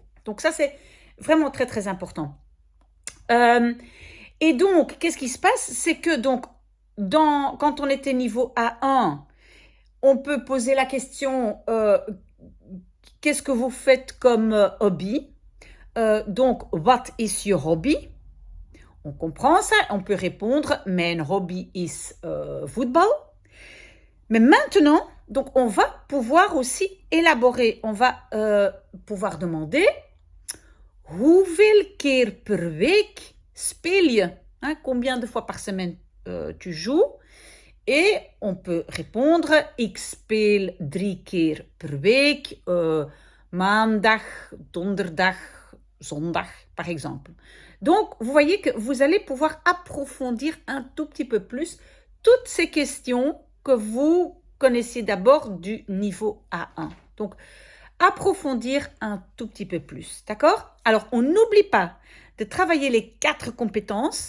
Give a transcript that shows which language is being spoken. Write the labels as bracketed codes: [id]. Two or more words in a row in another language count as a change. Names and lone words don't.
[fr] Donc ça, c'est vraiment très, très important. Et donc, qu'est-ce qui se passe? C'est que donc, quand on était niveau A1, on peut poser la question qu'est-ce que vous faites comme hobby? Donc, [en] what is your hobby? [fr] On comprend ça, on peut répondre [nl] mijn hobby is football. [fr] Mais maintenant, donc on va pouvoir aussi élaborer, on va pouvoir demander [nl] hoeveel keer per week speel je? [fr] Hein, combien de fois par semaine tu joues? Et on peut répondre [nl] ik speel 3 keer per week, maandag, donderdag, zondag, [fr] par exemple. Donc, vous voyez que vous allez pouvoir approfondir un tout petit peu plus toutes ces questions que vous connaissiez d'abord du niveau A1. Donc, approfondir un tout petit peu plus, d'accord? Alors, on n'oublie pas de travailler les 4 compétences.